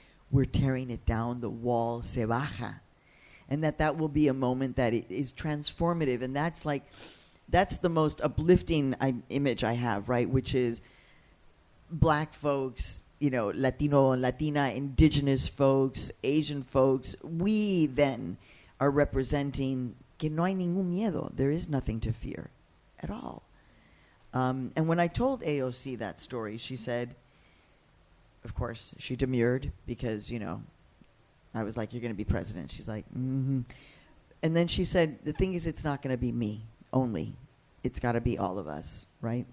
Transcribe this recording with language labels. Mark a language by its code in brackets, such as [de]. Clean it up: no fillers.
[en] We're tearing it down. The wall [es] se baja. [en] And that will be a moment that it is transformative. And that's the most uplifting image I have, right? Which is black folks, Latino and Latina, indigenous folks, Asian folks. We then are representing [es] que no hay ningún miedo. [en] There is nothing to fear at all. And when I told AOC that story, she said, of course, she demurred because, I was like, you're going to be president. She's like, mm-hmm. And then she said, the thing is, it's not going to be me only. It's got to be all of us, right?